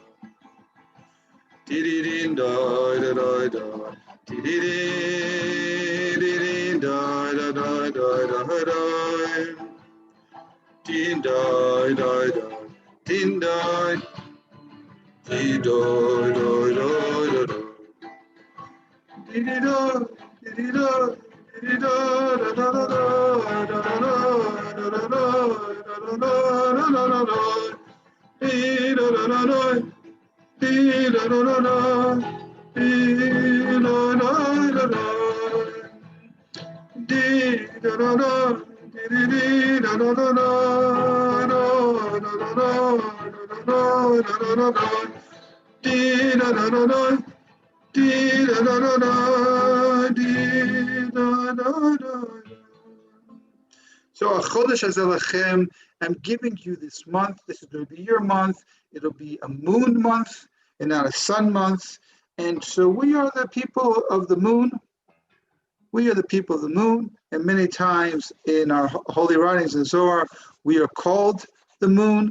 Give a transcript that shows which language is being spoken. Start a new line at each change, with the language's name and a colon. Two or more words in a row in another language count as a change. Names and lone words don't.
English: dee dee dee doi doi doi dee dee dee doi doi doi doi doi dee doi doi doi dee doi dee doi doi doi doi dee dee doi dee doi dee doi da da da da da da da da dee da da da da dee da da da da dee da da da da dee da da da dee da da da da dee da da da da dee da da da da dee da da da. So a
Hebrew: Chodesh Hazelachem,
English: I'm giving you this month. This is going to be your month. It'll be a moon month and not a sun month. And so we are the people of the moon. We are the people of the moon. And many times in our holy writings in Zohar, we are called the moon.